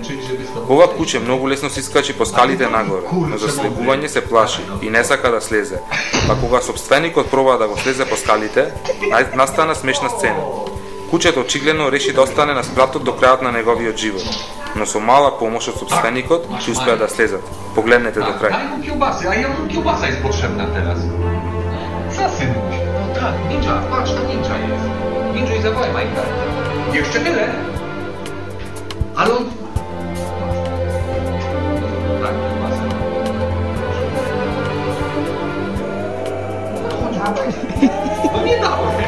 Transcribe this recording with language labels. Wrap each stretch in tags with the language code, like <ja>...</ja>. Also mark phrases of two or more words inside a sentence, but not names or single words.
<mk>Ова куче многу лесно се искачи по скалите нагоре, но за слегување се плаши и не сака да слезе. Па кога собственикот проба да го слезе по скалите, настана смешна сцена. Кучето очигледно реши да остане на спратот до крајот на неговиот живот, но со мала помош од собственикот ќе успеа да слезат. Погледнете до крај.</mk> <pl>Kiełbasa jest potrzebna teraz. Zasynuś. No tak, ninja, patrz, to ninja jest. Ninja i zawołaj Minecraft. Jeszcze tyle. Ale on... Tak, kiełbasa. No nie dało się.</pl>